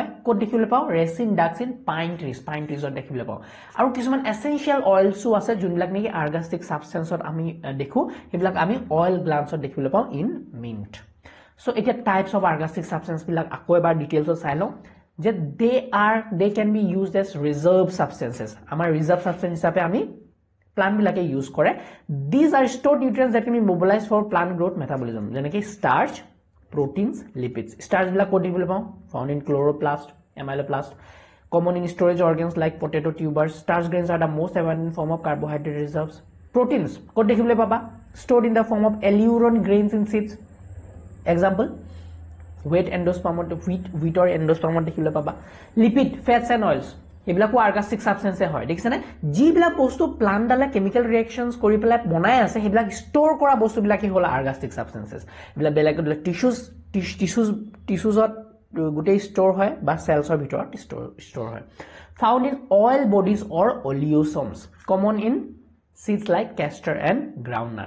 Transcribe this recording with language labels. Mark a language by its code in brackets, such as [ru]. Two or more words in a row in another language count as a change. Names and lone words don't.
[as] ক'ত দেখিবলৈ পাওঁ? [en] resin ducts in pine treesত [as] দেখিবলৈ পাওঁ। আৰু কিছুমান এসেনশিয়াল অইলছো আছে যোনবিলাক নেকি [en] ergastic substanceত [as] আমি দেখো। সেইবিলাক আমি [en] oil glandsত [as] দেখিবলৈ পাওঁ [en] in mint. [as] সো এতিয়া [en] types of ergastic substance [as] বিলাক আকৌ এবাৰ ডিটেইলছত চাই লওঁ যে [en] they can be used as reserve substances. [as] আমাৰ [en] reserve substance [as] হিচাপে আমি প্লান্ট বিলাকে ইউজ কৰে। [en] These are stored nutrients that can be mobilized for plant growth metabolism. [as] যেনেকৈ [en] starch, proteins, lipids. [as] Starch বিলাক ক'ত দেখিবলৈ পাওঁ? [en] Found in chloroplast, amyloplast. Common in storage organs like potato tubers. Starch grains are the most abundant form of carbohydrate reserves. [as] Proteins ক'ত দেখিবলৈ পাবা? [en] Stored in the form of eleuron grains in seeds. Example, wheat or endospermত [as] দেখিবলৈ পাবা। [en] Lipid, fats and oils. [as] এইবিলাকো [en] ergastic substance [as] হয়। দেখিছেনে? যিবিলাক বস্তু প্লান্টডালে [en] chemical reactions [as] কৰি পেলাই বনাই আছে সেইবিলাক ষ্ট'ৰ কৰা বস্তুবিলাকে হ'ল [en] ergastic substances. [as] এইবিলাক বেলেগ টিস্যুজত গোটেই ষ্ট'ৰ হয় বা সেলছৰ ভিতৰত ষ্ট'ৰ হয়। [en] found in oil bodies or oleosomes, common in seeds like castor and groundnut.